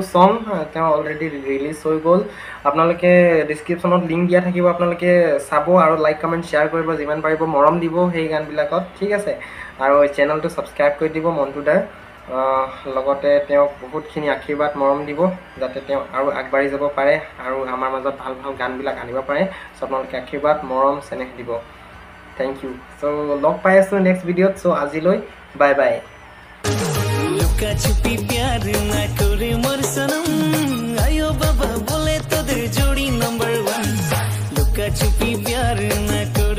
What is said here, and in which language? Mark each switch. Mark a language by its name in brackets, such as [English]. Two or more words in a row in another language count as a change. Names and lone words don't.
[Assamese] ছং তেওঁ [English] already release [Assamese] হৈ গ'ল আপোনালোকে ডিছক্ৰিপশ্যনত লিংক দিয়া থাকিব আপোনালোকে চাব আৰু [English] like comment share [Assamese] কৰিব যিমান পাৰিব মৰম দিব সেই গানবিলাকত ঠিক আছে আৰু চেনেলটো ছাবস্ক্ৰাইব কৰি দিব মন্টু দাৰ লগতে তেওঁক বহুতখিনি আশীৰ্বাদ মৰম দিব যাতে তেওঁ আৰু আগবাঢ়ি যাব পাৰে আৰু আমাৰ মাজত ভাল গানবিলাক আনিব পাৰে চ' আপোনালোকে আশীৰ্বাদ মৰম চেনেহ দিব [English] thank you [Assamese] চ' লগ পাই আছোঁ নেক্সট ভিডিঅ'ত চ' আজিলৈ [English] bye bye [Hindi] लुका छुपी प्यार ना करे मोर सनम আয়ো [Bangla] বাবা বলে তোদের জোড়ি [Hindi] নাম্বার 1 लुका छुपी प्यार ना